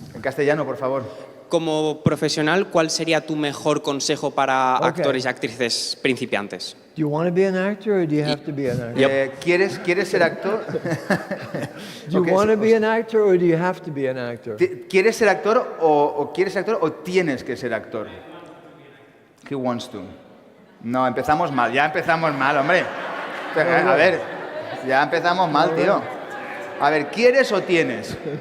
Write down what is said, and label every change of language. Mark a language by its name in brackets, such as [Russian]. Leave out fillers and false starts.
[Spanish] En castellano, por favor. Como profesional, ¿cuál sería tu mejor consejo para [English] Okay. [Spanish] actores y actrices principiantes? [English] Do you want to be an actor or do you have to be an actor? [Spanish] ¿Quieres ser actor? [English] Do you Okay, want to so- be an actor or do you have to be an actor? [Spanish] ¿Quieres ser actor o quieres ser actor o tienes que ser actor? [English] He wants to. [Spanish] No, empezamos mal, hombre. A ver, ya empezamos mal, tío. A ver, ¿quieres o tienes?